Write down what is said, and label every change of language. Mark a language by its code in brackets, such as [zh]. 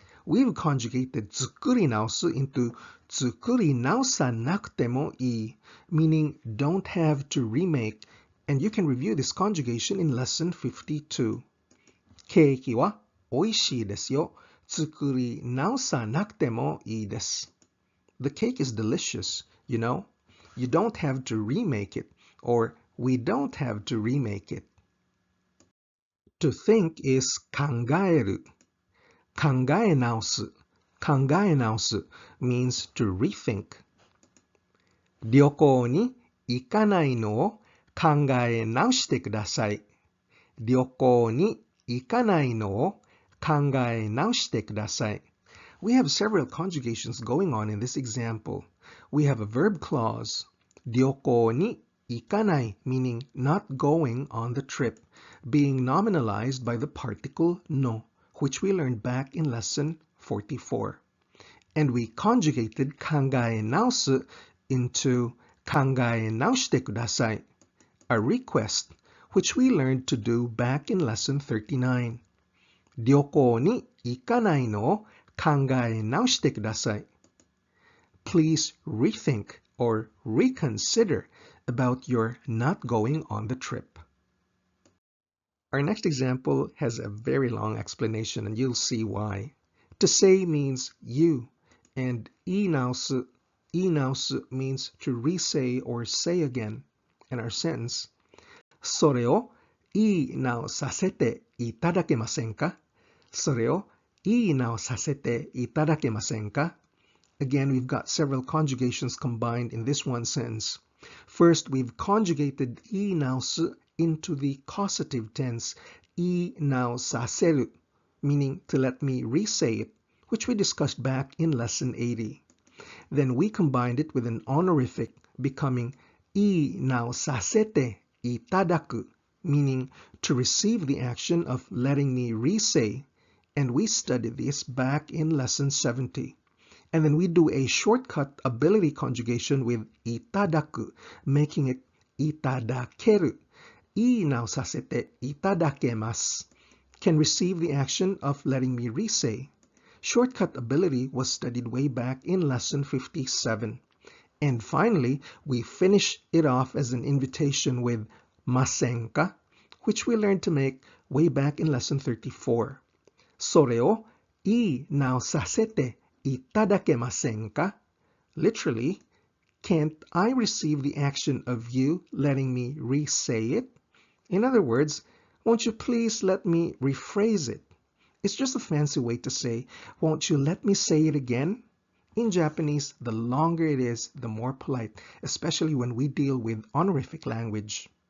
[en] We've conjugated [ja] 作り直す [en] into [ja] 作り直さなくてもいい, [en] meaning don't have to remake, and you can review this conjugation in lesson 52. [ja] ケーキは美味しいですよ。作り直さなくてもいいです。 [en] The cake is delicious, you know. You don't have to remake it, or we don't have to remake it. To think is 考える. [ja] 考え直す. [en] 考え直す means to rethink. [ja] 旅行に行かないのを考え直してください。旅行に行かないのを考え直してください. [en] We have several conjugations going on in this example. We have a verb clause, [ja] 旅行に行かない [en] meaning not going on the trip, being nominalized by the particle no, which we learned back in lesson 44. And we conjugated 考え直す into [ja] 考え直してください, [en] a request, which we learned to do back in lesson 39. [ja] 旅行に行かないのを考え直してください. [en] Please rethink or reconsider about your not going on the trip. Our next example has a very long explanation, and you'll see why. To say means you, and inaosu means to re-say or say again. And our sentence, [ja] それをいい直させていただけませんか? それをいい直させていただけませんか? [en] Again, we've got several conjugations combined in this one sentence. First, we've conjugated いい直す into the causative tense いい直させる, meaning to let me re-say it, which we discussed back in lesson 80. Then we combined it with an honorific, becoming [ja] いい直させていただく, [en] meaning to receive the action of letting me re-say, and we studied this back in lesson 70. And then we do a shortcut ability conjugation with いただく, making it いただける. [ja] いい直させていただけます [en] can receive the action of letting me re-say. Shortcut ability was studied way back in lesson 57. And finally, we finish it off as an invitation with ませんか, which we learned to make way back in lesson 34. [ja] それをいい直させていただけませんか? [en] Literally, can't I receive the action of you letting me re-say it? In other words, won't you please let me rephrase it? It's just a fancy way to say, won't you let me say it again? In Japanese, the longer it is, the more polite, especially when we deal with honorific language.